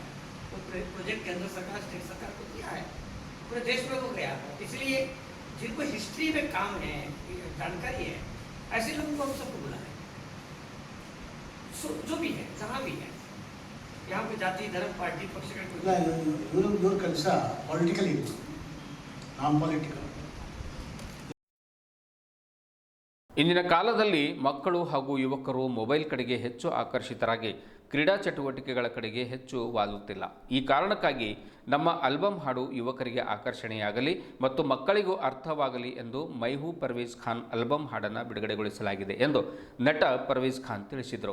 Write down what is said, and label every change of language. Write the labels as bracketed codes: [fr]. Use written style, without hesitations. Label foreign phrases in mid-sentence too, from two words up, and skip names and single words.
[hi] तो प्रोजेक्ट केंद्र सरकार स्टेट सरकार को दिया है, पूरे देश में वो गया। इसलिए जिनको हिस्ट्री में काम है, जानकारी है, ऐसे लोगों को हम सबको बुलाएं। जो भी है, जहाँ भी है, यहाँ पे जाति धर्म पार्टी पक्ष का कोई [kn] ಇವ್ರ ಕೆಲಸ ಪೊಲಿಟಿಕಲ್ ಇದೆ, [en] non political. [kn] ಇಂದಿನ ಕಾಲದಲ್ಲಿ ಮಕ್ಕಳು ಹಾಗೂ ಯುವಕರು ಮೊಬೈಲ್ ಕಡೆಗೆ ಹೆಚ್ಚು ಆಕರ್ಷಿತರಾಗಿ ಕ್ರೀಡಾ ಚಟುವಟಿಕೆಗಳ ಕಡೆಗೆ ಹೆಚ್ಚು ವಾಲುತ್ತಿಲ್ಲ. ಈ ಕಾರಣಕ್ಕಾಗಿ ನಮ್ಮ ಆಲ್ಬಮ್ ಹಾಡು ಯುವಕರಿಗೆ ಆಕರ್ಷಣೆಯಾಗಲಿ ಮತ್ತು ಮಕ್ಕಳಿಗೂ ಅರ್ಥವಾಗಲಿ ಎಂದು ಮೈಹೂ ಪರ್ವೇಜ್ ಖಾನ್ ಆಲ್ಬಮ್ ಹಾಡನ್ನು ಬಿಡುಗಡೆಗೊಳಿಸಲಾಗಿದೆ ಎಂದು ನಟ ಪರ್ವೇಜ್ ಖಾನ್ ತಿಳಿಸಿದರು.